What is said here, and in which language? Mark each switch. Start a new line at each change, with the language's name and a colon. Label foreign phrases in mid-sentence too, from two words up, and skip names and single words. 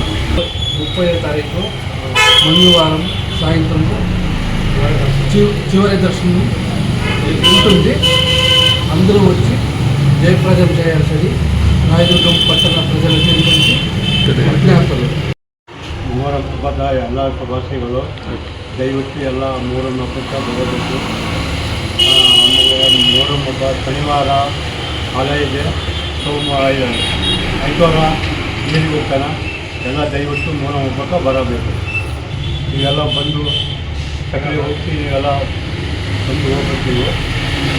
Telugu: 30వ తారీఖు మంగళవారం సాయంత్రం చివరి దర్శనం ఉంటుంది. అందరూ వచ్చి జయప్రదం చేయాల్సింది రాయదుర్గం పట్టణ ప్రజలకి విజ్ఞాపనలు.
Kannada: ಮೊಹರಂ ಹಬ್ಬದ ಎಲ್ಲ ಶುಭಾಶಯಗಳು. ದಯವಿಟ್ಟು ಎಲ್ಲ ಮೊಹರಂ ಹಬ್ಬಕ್ಕೆ ಬರಬೇಕು. ಆಮೇಲೆ ಮೊಹರಂ ಹಬ್ಬ ಶನಿವಾರ ಆಲಯ ಇದೆ, ಸೋಮವಾರ ಐದವಾರ ನೀರಿಗೆ ಹೋಗ್ತಾನೆ. ಎಲ್ಲ ದಯವಿಟ್ಟು ಮೊಹರಂ ಹಬ್ಬಕ್ಕೆ ಬರಬೇಕು. ನೀವೆಲ್ಲ ಬಂದು ಸಕಲೆ ಹೋಗಿ ನೀವೆಲ್ಲ ಬಂದು ಹೋಗ್ಬೇಕು.